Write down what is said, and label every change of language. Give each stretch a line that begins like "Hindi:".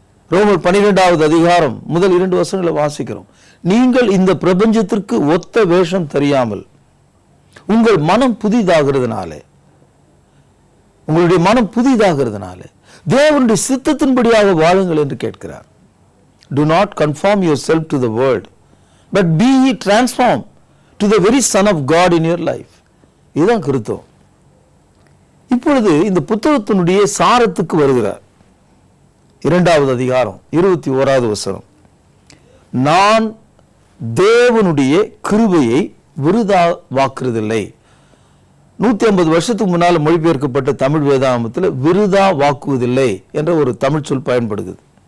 Tamil: ரோமர் 12வது அதிகாரம் முதல் 2 வசனங்களை வாசிக்கிறோம். நீங்கள் இந்த பிரபஞ்சத்திற்கு ஒத்த வேஷம் தெரியாமல் உங்கள் மனம் புதிதாகிறதுனாலே, உங்களுடைய மனம் புதிதாகிறதுனாலே தேவனுடைய சித்தத்தின்படியாக வாழுங்கள் என்று கேட்கிறார்.
English: Do not conform yourself to the world, but be ye transformed to the very Son of God in your life.
Tamil: இதுதான் கிறிஸ்தவம். இப்பொழுது இந்த புத்தகத்தினுடைய சாரத்துக்கு வருகிறார். 2வது அதிகாரம் 21வது வசனம். நான் தேவனுடைய கிருபையை விருதாவாக்குறதில்லை. 150 வருஷத்துக்கு முன்னால் மொழிபெயர்க்கப்பட்ட தமிழ் வேதாகமத்தில் விருதா வாக்குவதில்லை என்ற ஒரு தமிழ் சொல் பயன்படுகிறது.